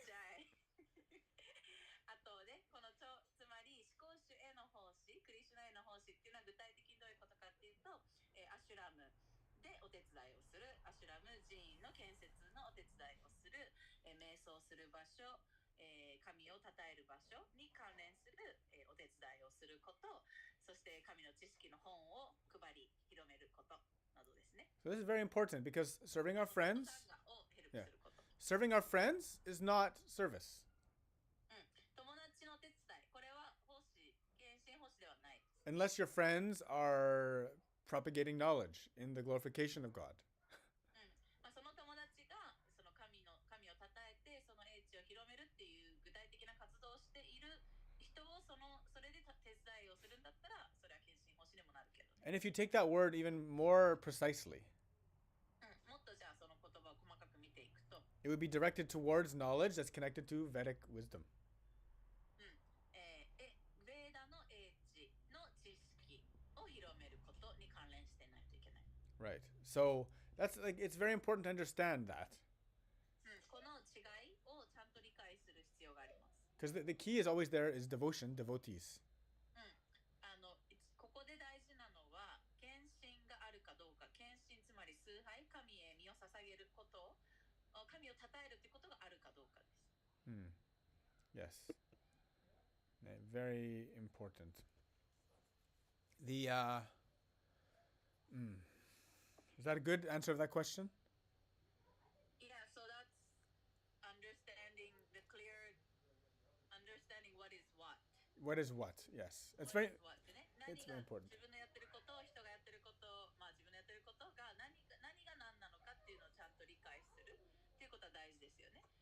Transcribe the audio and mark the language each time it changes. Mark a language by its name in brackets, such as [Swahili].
[Japanese] あとね、このつまり思考主への奉仕、クリシュナへの奉仕っていうのは具体的にどういうことかっていうと、アシュラムでお手伝いをする、アシュラム寺院の建設のお手伝いをする、瞑想する場所、神を称える場所に関連する、お手伝いをすること、そして神の知識の本を配り広めることなどですね。 [English] So this is very important because serving our friends, [Japanese] をヘルプすること。 [English] serving our friends is not service. [Japanese] 友達の手伝い、これは奉仕、献身奉仕ではない。 [English] Unless your friends are propagating knowledge in the glorification of God. [Japanese] その友達がその神を称えてその英知を広めるっていう具体的な活動をしている人をそれで手伝いをするんだったらそれは献身奉仕にもなるけどね。 [English] And if you take that word even more precisely, [Japanese] もっとじゃあその言葉を細かく見ていくと、 [English] it would be directed towards knowledge that's connected to Vedic wisdom. [Japanese] ベーダの英知の知識を広めることに関連してないといけない。 [English] Right. So that's like it's very important to understand that. [Japanese] この違いをちゃんと理解する必要があります。 [English] Because the key is always there is devotion, devotees. [Japanese] ここで大事なのは献身があるかどうか、献身つまり崇拝、神へ身を捧げること、神を称えるってことがあるかどうかです。 [English] Yes. Very important. The is that a good answer of that question? Yeah, so that's understanding what is what. What is what? Yes. It's very It's very important. [Japanese] 自分のやってること、人がやってること、自分のやってることが何が何なのかっていうのをちゃんと理解するっていうことは大事ですよね。